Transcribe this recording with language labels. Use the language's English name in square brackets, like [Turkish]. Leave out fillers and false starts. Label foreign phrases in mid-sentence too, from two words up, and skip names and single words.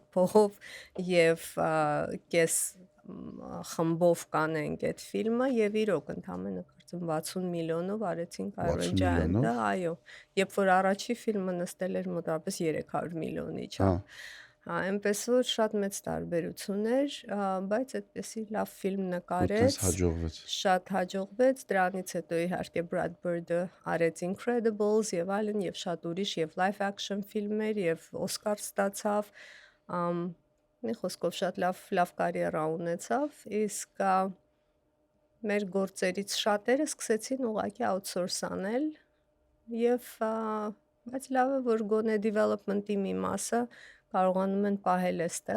[Armenian] փողով եւ կես խմբով կանենք այդ ֆիլմը եւ իրոք ընդամենը 60 միլիոնով արեցինք Iron Giant-ը, այո, երբ որ առաջի ֆիլմը նստել էր մոտավորապես 300 միլիոնի չափ։ Հա, այնպես որ շատ մեծ տարբերություն էր, բայց այդպեսի լավ ֆիլմ նկարեց, շատ հաջողվեց, դրանից հետո իհարկե Brad Bird-ը արեց Incredibles եւ այլն եւ շատ ուրիշ եւ [English] live action [Armenian] ֆիլմեր եւ Օսկար ստացավ, մի խոսքով շատ լավ կարիերա ունեցավ, իսկ մեր գործերից շատերը սկսեցին ուղղակի outsource անել եւ բայց լավ է որ գոնե development-ի մի մասը կարողանում են պահել այստեղ։